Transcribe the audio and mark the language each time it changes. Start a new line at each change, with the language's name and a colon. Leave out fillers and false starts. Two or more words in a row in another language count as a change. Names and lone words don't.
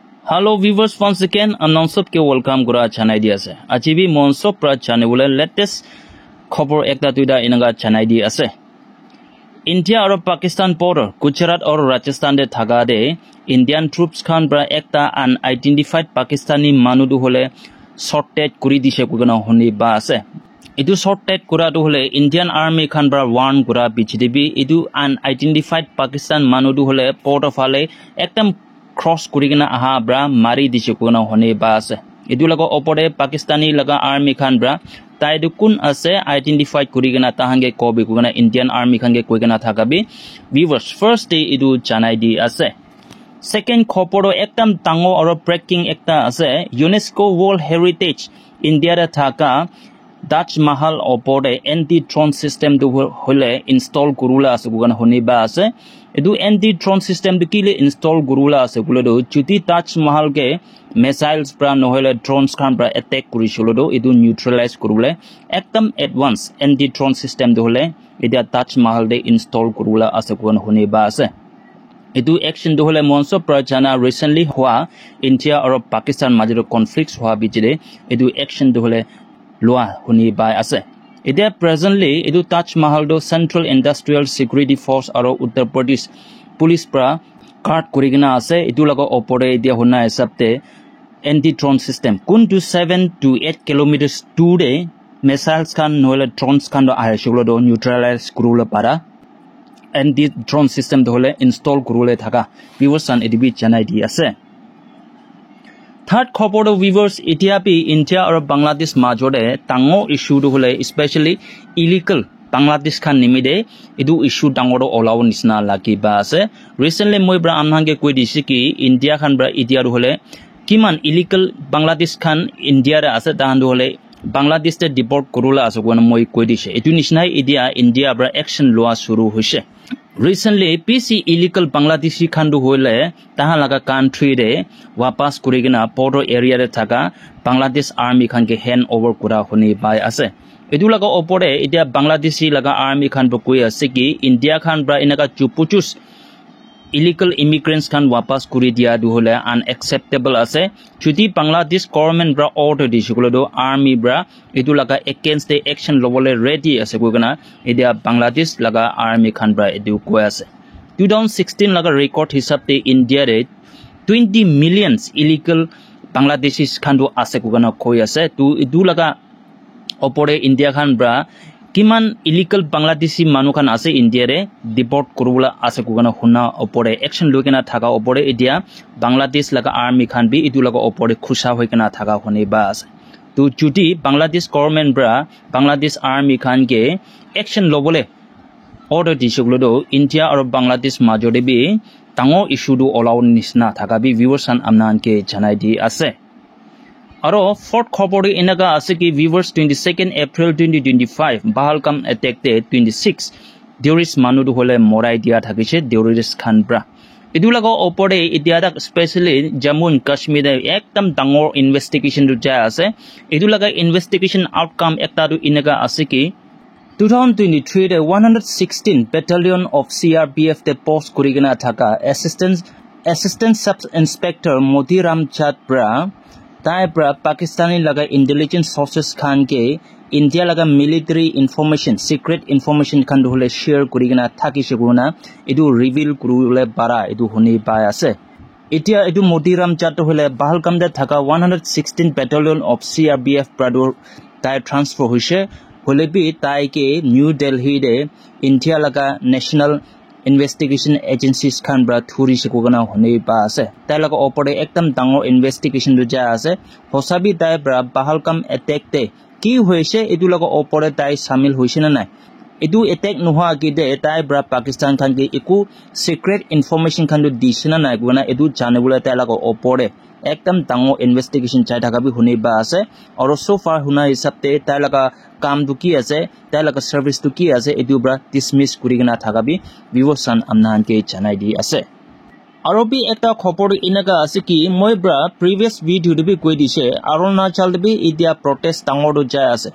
English: Hello viewers, once again announced
Naga Pidgin: ke welcome kura channel di ase. Achibi monso pra channel wala latest khobor ekta tuida inaga channel di ase. India और Pakistan border Gujarat और Rajasthan de thaga de
English: Indian troops
Naga Pidgin: khan bra ekta
English: unidentified Pakistani
Naga Pidgin: manu du hole shortage kuri dise kugana honi ba ase. Idu shortage kura du hole Indian army khan bra warn kura bichidebi idu
English: unidentified Pakistan
Naga Pidgin: manu du hole port of hale ektam cross kurigina aha bra mari dise kugana honi ba ase. Idu lago opore Pakistani laga army khan bra tai du kun ase identify kurigina tahange kobi kugana
English: Indian army
Naga Pidgin: khange koigana thakabi viewers
English: first day
Naga Pidgin: idu chanai di ase. Second khoporo ektam tango aro breaking ekta ase UNESCO World Heritage India da thaka Taj Mahal opore
English: anti-drone system
Naga Pidgin: du hole install kurula ase kugana honi ba ase. Idu
English: anti-drone system
Naga Pidgin: du kile install kurula ase kulodo chuti Taj Mahal ke missiles pra nohole drones khan pra attack kurisholodo idu neutralize kurule ekdam
English: advance anti-drone system
Naga Pidgin: du hole idia Taj Mahal de install kurula ase kugana honi ba ase. Idu action du hole monso pra jana recently hua India aur Pakistan
English: major conflicts
Naga Pidgin: hua bijide idu action du hole loa honi ba ase. Idia presently idu Taj Mahal do Central Industrial Security Force aro Uttar Pradesh police pra guard kurigina ase idu lago opore idia hona hisabte
English: anti-drone system
Naga Pidgin: kun to
English: 7 to 8 kilometers today missiles
Naga Pidgin: kan noile drones kan do ahe shuglo do neutralize kurula para
English: anti-drone system
Naga Pidgin: do hole install kurule thaka viewers san edibi janai di ase. Third khobor do viewers etiapi India aur Bangladesh majode tango issue do hole
English: especially illegal Bangladesh
Naga Pidgin: khan nimide idu issue dangoro olaw nisna lagi ba ase. Recently moi bra amhange koi disi ki India khan bra idia do hole kiman
English: illegal Bangladesh
Naga Pidgin: khan India ra ase tahan do hole Bangladesh te deport kurula ase gona moi koi dise etu nisnai idia India bra action loa shuru hoise.
English: Recently PC illegal Bangladeshi
Naga Pidgin: khan do hole tahan laga country re wapas kurigina
English: border area
Naga Pidgin: re thaka Bangladesh army khan ke
English: hand over
Naga Pidgin: kura honi bai ase. Edu laga opore idia Bangladeshi laga army khan bo koi ase ki India khan bra inaga chupuchus
English: illegal immigrants
Naga Pidgin: khan wapas kuri dia du hole unacceptable ase. Chuti Bangladesh government bra order di shikulo do army bra edu laga
English: against the action
Naga Pidgin: lobole ready ase kogana idia Bangladesh laga army khan bra edu koi ase. 2016 laga record hisabte India re 20
English: millions illegal Bangladeshis
Naga Pidgin: khan do ase kogana koi ase. Tu edu laga opore India khan bra kiman
English: illegal Bangladeshi
Naga Pidgin: manu khan ase India re deport kurula ase kugana huna opore action lokena thaka opore idia Bangladesh laga army khan bi idu laga opore khusha hoikena thaka hone ba ase. Tu chuti Bangladesh government bra Bangladesh army khan ke action lobole order disuglo do India aur Bangladesh majode bi tango issue do olaw nisna thaka bi viewers san amnan ke janai di ase. Aro fourth khobor inaga ase ki viewers 22nd April 2025 Pahalgam attack te 26 terrorist manu du hole morai dia thakise terrorist khan bra idu laga opore idia especially Jammu and Kashmir de ekdam dangor investigation du ja ase. Idu laga
English: investigation outcome
Naga Pidgin: ekta du inaga ase ki 2023 de
English: 116 battalion of CRPF
Naga Pidgin: te post kurigena thaka
English: assistant sub inspector
Naga Pidgin: Motiram Chand bra tai bra Pakistani laga
English: intelligence sources
Naga Pidgin: khan ke India laga
English: military information secret information
Naga Pidgin: khan hole share kurigena thakise guna edu reveal kurule para edu honi pai ase. Etia edu Motiram Chand hole Pahalgam de thaka
English: 116 battalion of CRPF
Naga Pidgin: pradur tai transfer hoise hole bi tai ke New Delhi de India laga
English: national investigation agencies
Naga Pidgin: khan bra thuri sikogana hone ba ase. Tai laga opore ekdam dangor investigation du ja ase hosabi tai bra Pahalgam attack te ki hoise edu laga opore tai shamil hoise na nai edu attack noha ki de tai bra Pakistan khan ke eku
English: secret information
Naga Pidgin: khan du disina nai gona edu janebula tai laga opore ekdam dangor investigation chai thaka bi hone ba ase. Aur
English: so far
Naga Pidgin: huna hisabte tai laga kam du ki ase tai laga service du ki ase edu bra dismiss kurigena thaka bi viewers san amnan ke janai di ase. Aro bi ekta khobor inaga ase ki moi bra
English: previous video
Naga Pidgin: du bi koi dise Arunachal bi idia protest dangor du ja ase.